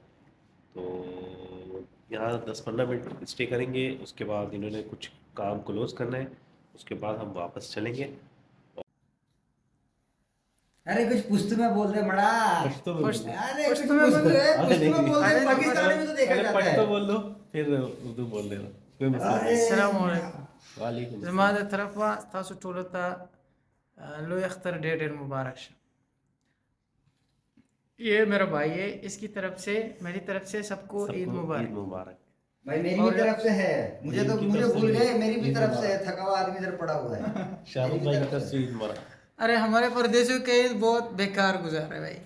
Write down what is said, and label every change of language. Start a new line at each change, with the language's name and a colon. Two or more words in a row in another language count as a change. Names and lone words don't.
Hindi: तो यहाँ 10-15 मिनट स्टे करेंगे, उसके बाद इन्होंने कुछ काम क्लोज करना है, उसके बाद हम वापस चलेंगे। अरे कुछ पुश्तू में बोल दे बड़ा। पश्तो में बोल दो। अरे कुछ में बोल दे, अरे पुश्तू नहीं में नहीं, बोल दे, पाकिस्तानी में तो देखा पहले जाता पश्तो है। बोल दो, फिर उर्दू बोल देना, कोई मसला नहीं। Assalamualaikum. वालेकुम
Pashto: زما
Hindi: अस्सलाम।
Pashto: د طرفه تاسو ټولو ته لوی اختر ډېر ډېر مبارک شه.
Hindi: ये मेरा भाई है, इसकी तरफ से मेरी तरफ से सबको ईद सबको ईद मुबारक. मुबारक। भाई मेरी भी और तरफ से है। मुझे तो इनकी मुझे तरफ से भूल भी गए, मेरी भी ईद तरफ से है। मुबारक। थका हुआ आदमी इधर पड़ा हुआ है। मेरी शाहरुख भी भाई की तरफ तरफ से। से ईद मुबारक। अरे हमारे परदेशों के ईद बहुत बेकार गुजार है भाई.